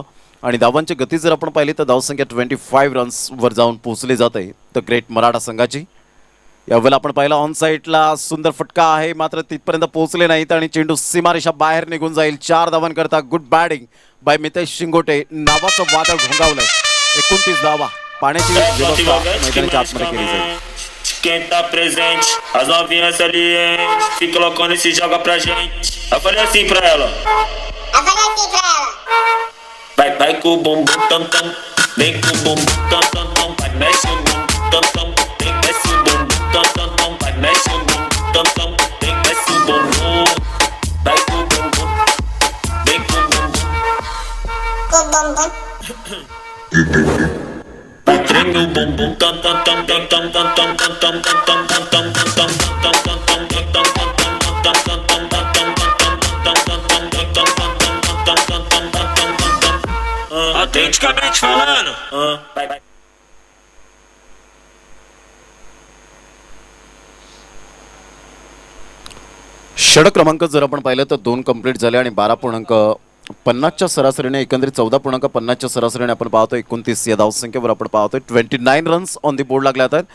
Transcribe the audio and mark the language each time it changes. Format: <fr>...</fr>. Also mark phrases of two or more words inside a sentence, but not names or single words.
<mr>आणि धावांची गती जर आपण पाहिली तर धावसंख्या 25 रन्सवर जाऊन पोहोचली जाते द ग्रेट मराठा संघाची. यावेळेला आपण पाहिलं ऑन साईडला सुंदर फटका आहे मात्र तिथपर्यंत पोहोचले नाहीत आणि चेंडू सीमारेषा बाहेर निघून जाईल. 4 धावांकरता</mr> <en>good batting by</en> <mr>मितेश शिंगोटे. नावाचं वादळ घोंगावलंय. 29 धावा. पाण्याची व्यवस्था मैदानाच्या आतमध्ये केली जाईल.</mr> <pt>Quem tá presente, as novinhas ali, hein? Se colocando e se joga pra gente. Eu falei assim pra ela. Vai, vai com o bumbum tam tam. Vem com o bumbum tam tam tam. Vai, mexe o bumbum tam tam. Vem, mexe o bumbum tam tam tam. Vai, mexe o bumbum tam tam. Vem, mexe o bumbum. Vai com o bumbum. Vem com o bumbum.</pt> <en>Ring your boom boom dum dum dum dum dum dum dum dum dum dum dum dum dum dum</en> <pt>Autenticamente falando. Vai, vai.</pt> <mr>षटक क्रमांक जर आपण पाहिलं तर 2 कंप्लीट झाले आणि 12.50च्या सरासरीने एकंदरीत 14.50च्या सरासरीने आपण पाहतोय 29 या धावसंख्येवर आपण पाहतोय 29</mr> <en>runs on the board</en> <mr>लागले आहेत.</mr>